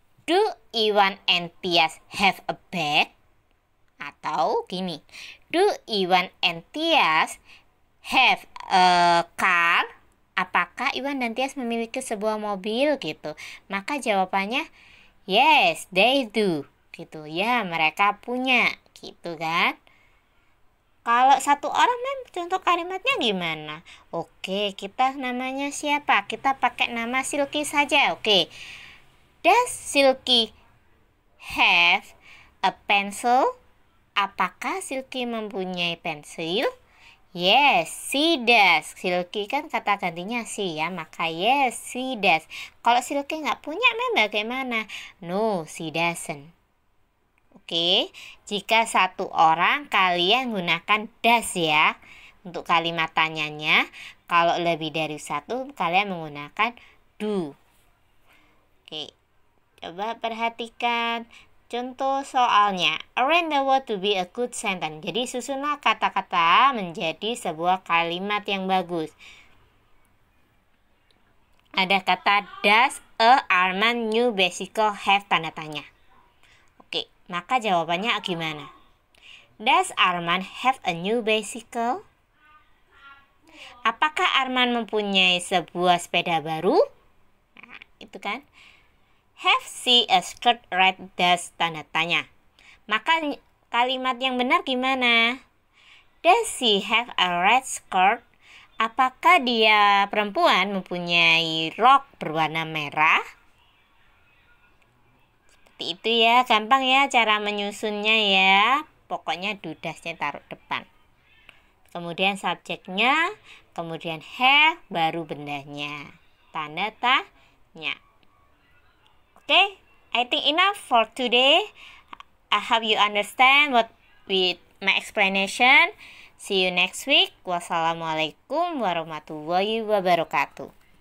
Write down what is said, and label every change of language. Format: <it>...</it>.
<en>Do Iwan and Tias have a bag?</en> <id>Atau gini.</id> <en>Do Iwan and Tias have a car?</en> <id>Apakah Iwan dan Tias memiliki sebuah mobil gitu? Maka jawabannya</id> <en>yes, they do.</en> <id>Gitu ya, mereka punya. Gitu kan? Kalau satu orang contoh kalimatnya gimana? Oke, kita namanya siapa? Kita pakai nama Silky saja. Oke.</id> <en>Does Silky have a pencil?</en> <id>Apakah Silky mempunyai pensil?</id> <en>Yes, she does.</en> <id>Silky kan kata gantinya she ya, maka</id> <en>yes, she does.</en> <id>Kalau Silky nggak punya, bagaimana?</id> <en>No, she doesn't.</en> <id>Oke, jika satu orang kalian gunakan does ya untuk kalimat tanyanya. Kalau lebih dari satu kalian menggunakan do. Oke, coba perhatikan contoh soalnya.</id> <en>Arrange the word to be a good sentence.</en> <id>Jadi susunlah kata-kata menjadi sebuah kalimat yang bagus. Ada kata does a Arman new bicycle have tanda tanya. Maka jawabannya gimana?</id> <en>Does Arman have a new bicycle?</en> <id>Apakah Arman mempunyai sebuah sepeda baru? Nah, itu kan.</id> <en>Have she a skirt red? Does</en> <id>tanda tanya. Maka kalimat yang benar gimana?</id> <en>Does she have a red skirt?</en> <id>Apakah dia perempuan mempunyai rok berwarna merah? Seperti itu ya, gampang ya cara menyusunnya ya. Pokoknya dudasnya taruh depan. Kemudian subjeknya, kemudian have, baru bendanya. Tanda tanya.</id> <en>Okay, I think enough for today. I hope you understand what with my explanation. See you next week. Wassalamualaikum warahmatullahi wabarakatuh.</en>